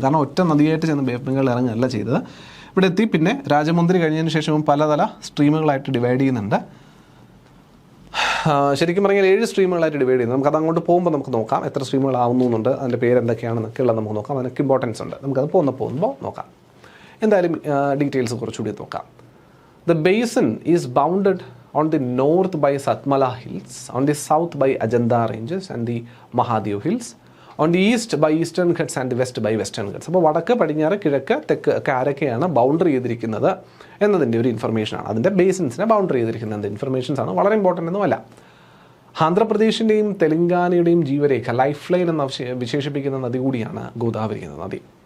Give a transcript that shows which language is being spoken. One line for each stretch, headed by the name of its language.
Malayalam: കാരണം ഒറ്റ നദിയായിട്ട് ചെന്ന് ബേ ഓഫ് ബംഗാൾ ഇറങ്ങുകയല്ല ചെയ്തത്. ഇവിടെ എത്തി പിന്നെ രാജമുദ്രി കഴിഞ്ഞതിന് ശേഷവും പലതല സ്ട്രീമുകളായിട്ട് ഡിവൈഡ് ചെയ്യുന്നുണ്ട്. ശരിക്കും പറഞ്ഞാൽ 7 സ്ട്രീമുകളായിട്ട് ഡിവൈഡ് ചെയ്യുന്നത്. നമുക്കത് അങ്ങോട്ട് പോകുമ്പോൾ നമുക്ക് നോക്കാം എത്ര സ്ട്രീമുകളാവുന്നുണ്ട്, അതിൻ്റെ പേരെന്തൊക്കെയാണെന്നൊക്കെ ഉള്ളത് നമുക്ക് നോക്കാം. അതിനൊക്കെ ഇമ്പോർട്ടൻസ് ഉണ്ട്, നമുക്കത് പോകുമ്പോൾ നോക്കാം. എന്തായാലും ഡീറ്റെയിൽസ് കുറച്ചുകൂടി നോക്കാം.
English: The basin is bounded on the north by Satmala Hills, on the south by Ajanta Ranges and the Mahadev Hills, on the east by Eastern Ghats and the west by Western Ghats.
Malayalam: അപ്പോൾ വടക്ക്, പടിഞ്ഞാറ്, കിഴക്ക്, തെക്ക് ഒക്കെ ആരൊക്കെയാണ് boundary ചെയ്തിരിക്കുന്നത് എന്നതിൻ്റെ ഒരു ഇൻഫർമേഷനാണ്. അതിൻ്റെ ബേസിൻസിനെ ബൗണ്ടറി ചെയ്തിരിക്കുന്നത് ഇൻഫർമേഷൻസാണ്, വളരെ ഇമ്പോർട്ടൻ്റ് ഒന്നുമല്ല. ആന്ധ്രാപ്രദേശിൻ്റെയും തെലങ്കാനയുടെയും ജീവരേഖ, ലൈഫ് ലൈൻ എന്ന് വിശേഷിപ്പിക്കുന്ന നദി കൂടിയാണ് ഗോദാവരി എന്ന നദി.